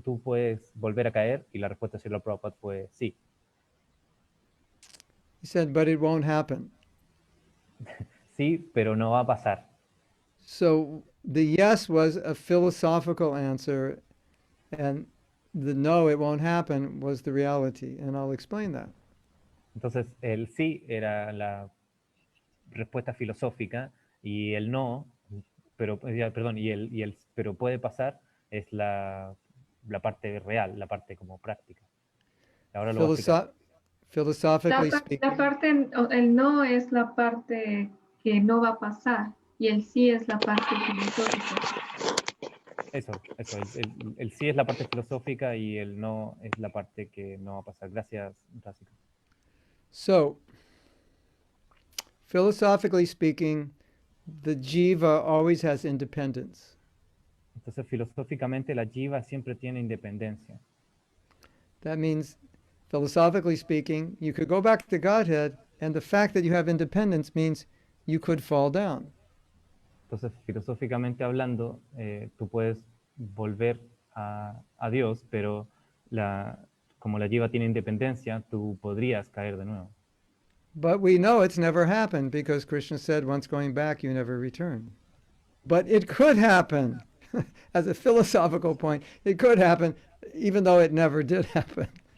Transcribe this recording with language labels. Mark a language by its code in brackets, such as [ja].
[es] ¿Tú puedes volver a caer? Y la respuesta de Prabhupada fue sí. [en] He said, but it won't happen. [es] Sí, pero no va a pasar. [en] So the yes was a philosophical answer, and the no, it won't happen was the reality. And I'll explain that. [es] Entonces, el sí era la respuesta filosófica y el no, pero, perdón, y el pero puede pasar es la parte real, la parte como práctica. Ahora lo voy a explicar. [en] Philosophically [es] La [en] speaking, [es] parte, el no es la parte que no va a pasar y el sí es la parte filosófica. Eso, el sí es la parte filosófica y el no es la parte que no va a pasar. Gracias, Rásika. [en] so philosophically speaking, the jiva always has independence. [es] Entonces, filosóficamente, la jiva siempre tiene independencia. [en] That means, philosophically speaking, you could go back to Godhead, and the fact that you have independence means you could fall down. [es] Entonces, filosóficamente hablando, tú puedes volver a Dios, pero como la jiva tiene independencia, tú podrías caer de nuevo. [en] But we know it's never happened because Krishna said, once going back, you never return. But it could happen. As a philosophical point, it could happen, even though it never did happen.